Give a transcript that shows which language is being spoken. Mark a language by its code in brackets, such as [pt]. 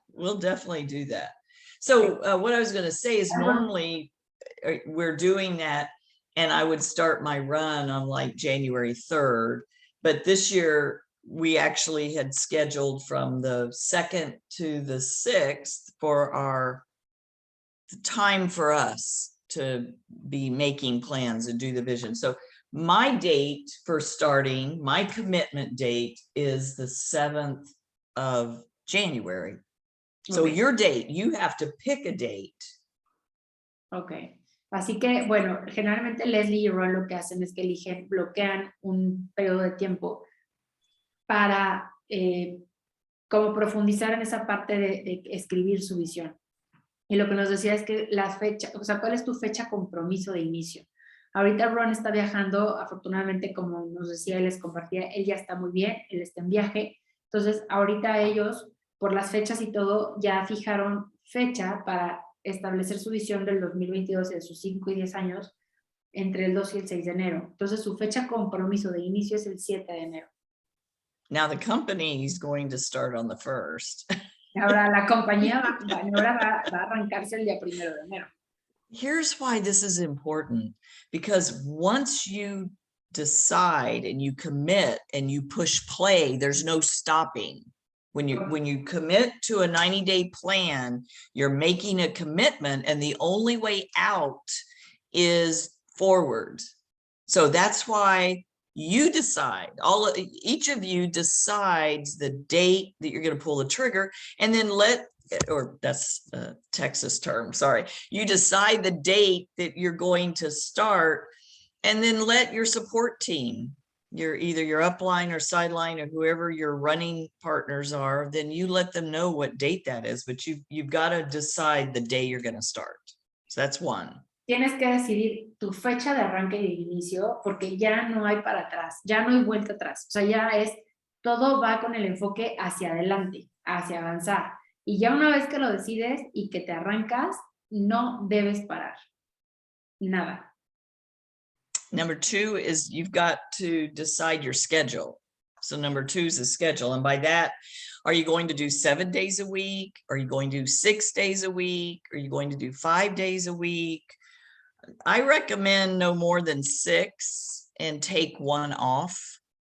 [en] We'll definitely do that. So what I was going to say is normally we're doing that and I would start my run on like January 3rd, but this year we actually had scheduled from the 2nd to the 6th for the time for us to be making plans and do the vision. So my date for starting, my commitment date is the 7th of January. So your date, you have to pick a date. Okay. [es] Así que, bueno, generalmente Leslie y Ron lo que hacen es que bloquean un periodo de tiempo para como profundizar en esa parte de escribir su visión. Y lo que nos decía es que la fecha, o sea, ¿cuál es tu fecha compromiso de inicio? Ahorita Ron está viajando, afortunadamente, como nos decía y les compartía, él ya está muy bien, él está en viaje. Entonces, ahorita ellos, por las fechas y todo, ya fijaron fecha para establecer su visión del 2022 de sus 5 y 10 años entre el 2 y el 6 de enero. Entonces, su fecha compromiso de inicio es el 7 de enero. [en] Now the company is going to start on the 1st. [es] Ahora la compañía va a arrancarse el día 1 de enero. [en] Here's why this is important, because once you decide and you commit and you push play, there's no stopping. When you commit to a 90-day plan, you're making a commitment and the only way out is forward. So that's why you decide, each of you decides the date that you're going to pull the trigger, and then that's a Texas term, sorry. You decide the date that you're going to start, and then let your support team, either your upline or sideline or whoever your running partners are, then you let them know what date that is, but you've got to decide the day you're going to start. So that's one. [es] Tienes que decidir tu fecha de arranque y de inicio, porque ya no hay para atrás, ya no hay vuelta atrás. O sea, todo va con el enfoque hacia adelante, hacia avanzar. Y ya una vez que lo decides y que te arrancas, no debes parar. Nada. [en] Number 2 is you've got to decide your schedule. So number 2 is the schedule. And by that, are you going to do 7 days a week? Are you going to do 6 days a week? Are you going to do 5 days a week? I recommend no more than 6 and take 1 off.